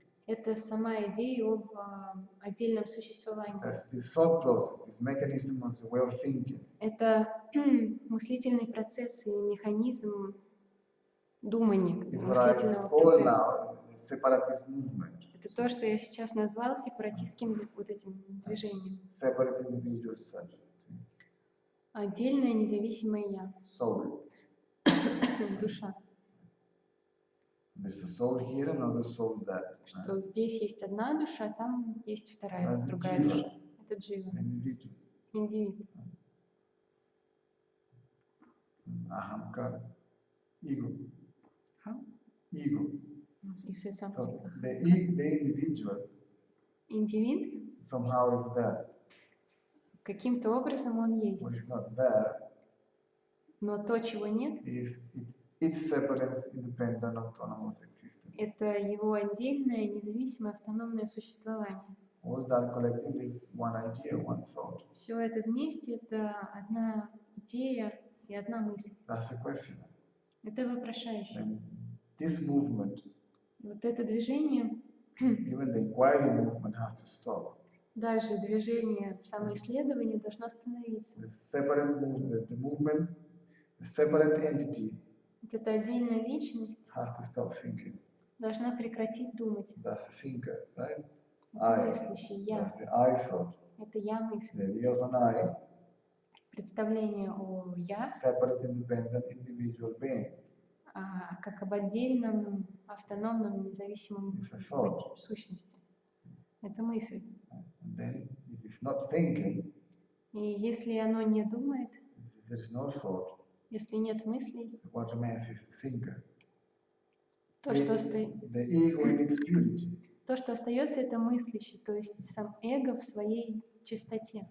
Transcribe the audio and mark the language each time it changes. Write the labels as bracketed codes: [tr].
[ru] Это сама идея об отдельном существовании. [en] That's this thought process, this mechanism of the way of thinking. [ru] Это мыслительный процесс и механизм думания, [en] It's what I [ru] мыслительного [en] call [ru] процесса. [en] now the separatist movement. [ru] Это то, что я сейчас назвал сепаратистским вот этим движением. [en] Separate individual self. [ru] Отдельное независимое я. [en] Soul. [ru] Душа. [en] There's a soul here, another soul there. [ru] Что здесь есть одна душа, там есть вторая, [en] That's [ru] другая [en] jiva. [ru] душа. Это джива, [en] Individual. [ru] индивид. [en] Ahamkar. Ego. How? Ego. You said So something. the individual [ru] Индивид, [en] somehow is there. [ru] каким-то образом он есть. [en] What is not there [ru] Но то, чего нет, [en] is its separate, independent, autonomous existence. [ru] это его отдельное, независимое, автономное существование. [en] All that collectively is one idea, one thought. [ru] Все это вместе — это одна идея и одна мысль. [en] That's the question. [ru] Это вопрошающее. [en] And this movement, [ru] Вот это движение, [en] even the inquiry movement, has to stop. [ru] даже движение самоисследования должно остановиться. [en] The separate movement, the separate entity [ru] Вот эта отдельная личность [en] has to stop thinking. [ru] должна прекратить думать. [en] That's the thinker, right? [ru] Это мыслящий я. [en] That's the I thought. [ru] Это я мысль. [en] The idea of an I, [ru] Представление о я [en] separate, independent, individual being. [ru] как об отдельном, автономном, независимом [en] It's a thought. [ru] сущности. Это мысль. [en] And then if it's not thinking, [ru] И если оно не думает, [en] there's no thought. [ru] если нет мыслей, [en] What remains is the thinker. [ru] то, что остается, [en] The ego in its purity. [ru] остается, это мыслящий, то есть сам эго в своей чистоте.